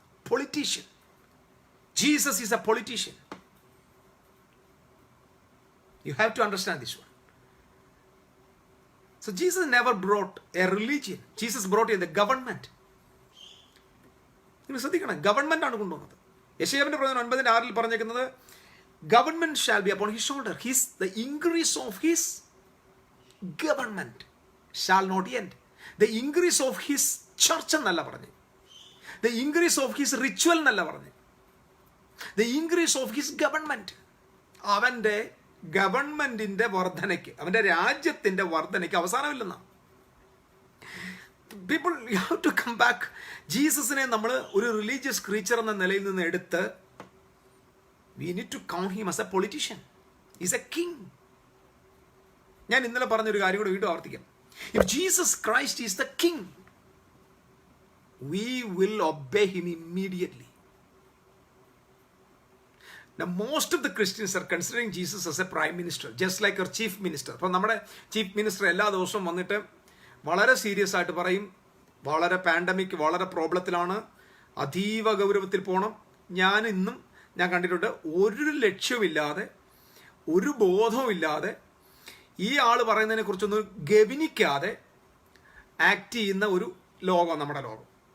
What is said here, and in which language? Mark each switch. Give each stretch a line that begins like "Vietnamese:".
English: Politician. Jesus is a politician. You have to understand this one. So Jesus never brought a religion. Jesus brought in the government.
Malayalam: നിങ്ങൾ ശ്രദ്ധിക്കണം, government ആണ് കൊണ്ടുവന്നത്. യെശയ്യാവിന്റെ പ്രവചനം 9:6 പറഞ്ഞേക്കുന്നത്,
English: government shall be upon his shoulder. The increase of his government shall not end. The increase of his church
Malayalam: എന്നല്ല പറഞ്ഞു.
English: The increase of his ritual എന്നല്ല പറഞ്ഞു. The increase of his government.
Malayalam: അവന്റെ ഗവൺമെന്റിന്റെ വർധനയ്ക്ക്, അവന്റെ രാജ്യത്തിന്റെ വർധനയ്ക്ക് അവസാനമില്ലെന്നാ.
English: People you have to come back.
Malayalam: ജീസസിനെ നമ്മൾ ഒരു റിലീജിയസ് ക്രീച്ചർ എന്ന നിലയിൽ നിന്ന് എടുത്ത്
English: we need to count him as a politician. He's a king.
Malayalam: ഞാൻ ഇന്നലെ പറഞ്ഞൊരു കാര്യം കൂടെ വീണ്ടും ആവർത്തിക്കാം.
English: If Jesus Christ is the king, we will obey him immediately. Now most of the Christians are considering Jesus as a prime minister, just like our chief minister.
Malayalam: അപ്പോൾ നമ്മുടെ chief minister എല്ലാ ദിവസവും വന്നിട്ട് വളരെ സീരിയസ് ആയിട്ട് പറയും, വളരെ pandemic, വളരെ പ്രോബ്ലത്തിലാണ്, അതീവ ഗൗരവത്തിൽ പോകണം. ഞാൻ കണ്ടിട്ടുണ്ട്, ഒരു ലക്ഷ്യമില്ലാതെ, ഒരു ബോധവുമില്ലാതെ, ഈ ആൾ പറയുന്നതിനെ കുറിച്ചൊന്നും ഗവനിക്കാതെ ആക്ട് ചെയ്യുന്ന ഒരു ലോകം നമ്മുടെ ലോകം.